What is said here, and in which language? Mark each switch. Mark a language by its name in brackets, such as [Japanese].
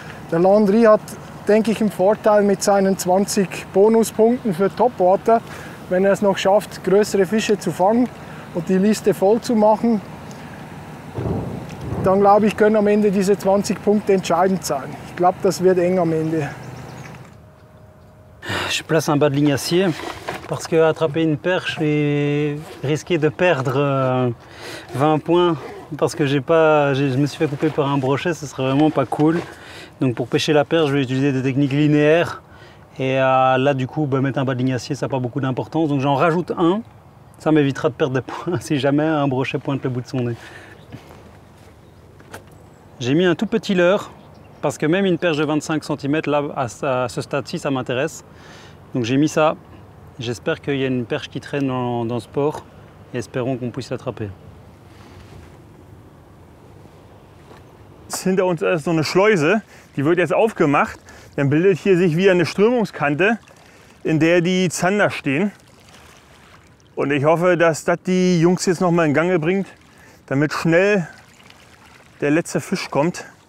[German] Der Landry hat, denke ich, einen Vorteil mit seinen 20 Bonuspunkten für Topwater, wenn er es noch schafft, größere Fische zu fangen und die Liste voll zu machen. Dann glaube ich, können am Ende diese 20 Punkte entscheidend sein. Ich glaube, das wird eng am Ende. [French] Je place un bas de lignacier parce que attraper une perche et risquer de perdre 20 points parce que je me suis fait couper par un brochet, ce serait vraiment pas cool. Donc pour pêcher la perche, je vais utiliser des techniques linéaires. Et là, du coup, mettre un bas de lignacier, ça n'a pas beaucoup d'importance. Donc j'en rajoute un. Ça m'évitera de perdre des points si jamais un brochet pointe le bout de son nez. J'ai mis un tout petit leurre parce que même une perche de 25 cm, là, à ce stade-ci, ça m'intéresse. Donc j'ai mis ça. J'espère qu'il y a une perche qui traîne dans ce port et espérons qu'on puisse l'attraper. [German] Hinter uns ist so eine Schleuse, die wird jetzt aufgemacht. Dann bildet hier sich wieder eine Strömungskante, in der die Zander stehen. Und ich hoffe, dass das die Jungs jetzt noch mal in Gange bringt, damit schnell der letzte Fisch kommt.